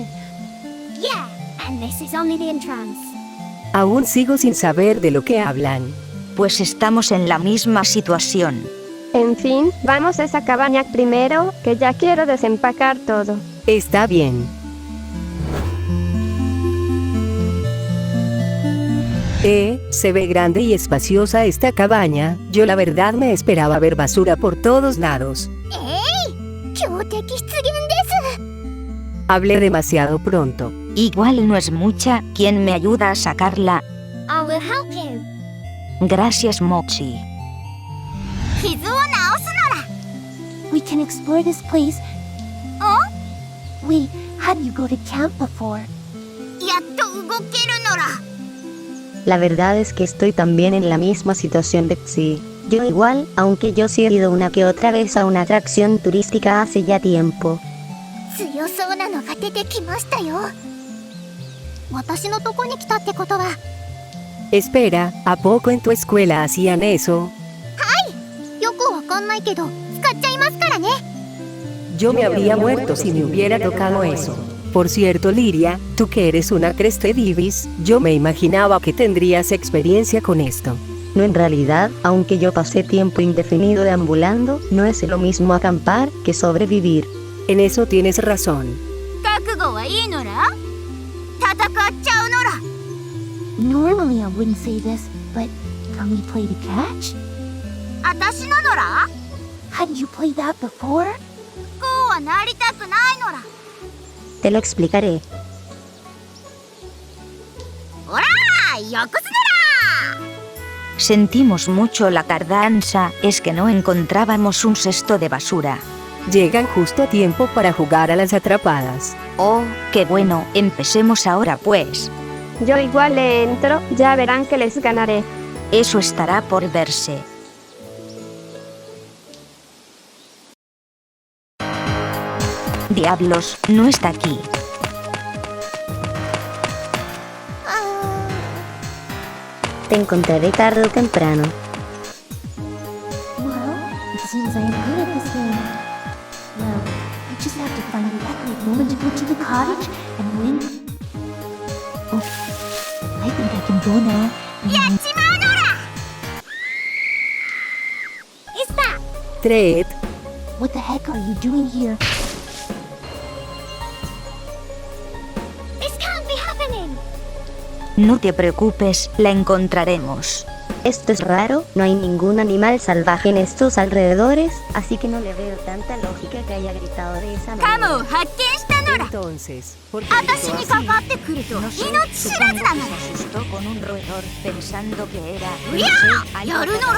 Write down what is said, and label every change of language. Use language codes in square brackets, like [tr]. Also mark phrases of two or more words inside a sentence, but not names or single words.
[en] Yeah, and this is only the entrance. [es] Aún sigo sin saber de lo que hablan. Pues estamos en la misma situación. En fin, vamos a esa cabaña primero, que ya quiero desempacar todo. Está bien. Se ve grande y espaciosa esta cabaña. Yo la verdad me esperaba ver basura por todos lados. Hablé demasiado pronto. Igual no es mucha, ¿quién me ayuda a sacarla? [en] I will help you. [es] Gracias, Mochi. [en] We can explore this place. Oh? Wait, how do you go to camp before? [es] La verdad es que estoy también en la misma situación de Xi. Yo igual, aunque yo sí he ido una que otra vez a una atracción turística hace ya tiempo. [ja] 強そうなのが出てきましたよ。私のとこに来たってことは、 [es] Espera, ¿a poco en tu escuela hacían eso? [ja] よくわかんないけど、使っちゃいますからね。 [es] Yo me habría muerto si me hubiera tocado eso. Por cierto, Liria, tú que eres una Crestedivis, yo me imaginaba que tendrías experiencia con esto. No, en realidad, aunque yo pasé tiempo indefinido deambulando, no es lo mismo acampar que sobrevivir. En eso tienes razón. [ja] 覚悟はいいのら？戦っちゃうのら。 [en] Normally I wouldn't say this, but can we play to catch? [ja] 私ののら？ [en] Hadn't you played that before? [ja] こうはなりたくないのら。 [es] Te lo explicaré. [ja] おらー、よこすなら。 [es] Sentimos mucho la tardanza, es que no encontrábamos un cesto de basura. Llegan justo a tiempo para jugar a las atrapadas. Oh, qué bueno, empecemos ahora pues. Yo igual le entro, ya verán que les ganaré. Eso estará por verse. Diablos, no está aquí. Te encontraré tarde o temprano. [en] Well, it seems I am good at this game. Well, I just have to find the exact moment to go to the cottage and win. Oh, I I think I can go now. Is that? Tret, What the heck are you doing here? This can't be happening. [es] No te preocupes, la encontraremos. Esto es raro, no hay ningún animal salvaje en estos alrededores, así que no le veo tanta lógica que haya gritado de esa manera. entonces, ¿por qué gritó así? No sé, supongo que se asustó con un roedor pensando que era, no sé, algo aterrador.